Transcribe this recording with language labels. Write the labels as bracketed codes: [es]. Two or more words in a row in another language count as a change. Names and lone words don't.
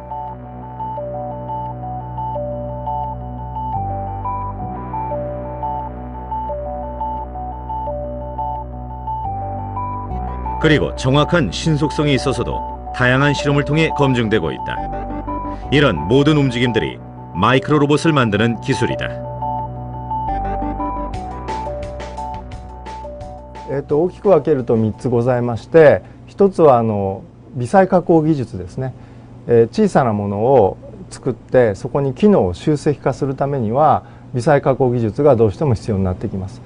[ko] 그리고 정확한 신속성이 있어서도 다양한 실험을 통해 검증되고 있다. 이런 모든 움직임들이 마이크로 로봇을 만드는 기술이다. [ja] 大きく分けると3つございまして、一つは微細加工技術ですね。小さなものを作ってそこに機能を集積化するためには微細加工技術がどうしても必要になってきます。